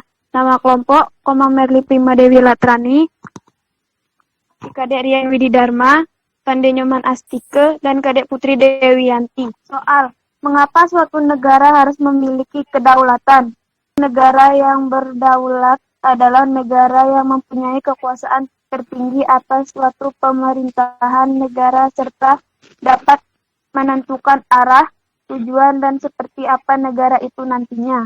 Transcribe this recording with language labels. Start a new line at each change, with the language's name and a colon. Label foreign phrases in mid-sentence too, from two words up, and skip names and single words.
Indonesian: Nama kelompok, Komang Merli Prima Dewi Latrani, Kadek Rian Widi Dharma, Kande Nyoman Astike, dan Kadek Putri Dewi Yanti. Soal, mengapa suatu negara harus memiliki kedaulatan? Negara yang berdaulat adalah negara yang mempunyai kekuasaan tertinggi atas suatu pemerintahan negara serta dapat menentukan arah, tujuan, dan seperti apa negara itu nantinya.